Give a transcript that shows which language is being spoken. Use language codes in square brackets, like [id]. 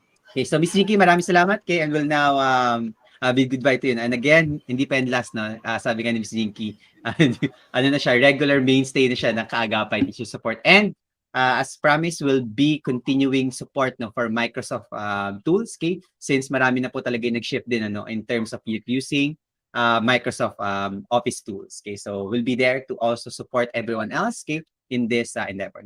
[en] Okay, so Miss Nikki, [tl] maraming salamat. [en] Okay, and will now bid goodbye to you. And again, [tl] hindi pa yung last, no? Sabi nga ni Miss Nikki, ano na siya, regular mainstay na siya ng kaagapay teacher support. [en] And as promised, we'll be continuing support, no, for Microsoft tools, okay? [tl] Since marami na po talaga nag-shift din, ano, [en] in terms of using Microsoft Office tools. Okay, so we'll be there to also support everyone else, okay, in this endeavor.